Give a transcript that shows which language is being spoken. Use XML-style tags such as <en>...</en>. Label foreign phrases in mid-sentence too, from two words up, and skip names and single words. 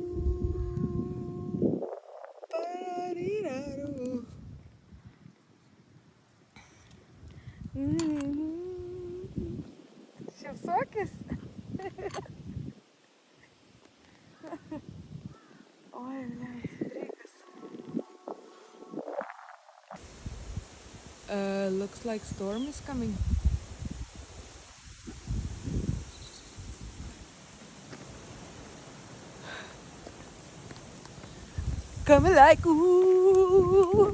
<lt>Šypsokis. Oi, streikas.</lt> <en>Looks like storm is coming. Coming like ooh.</en>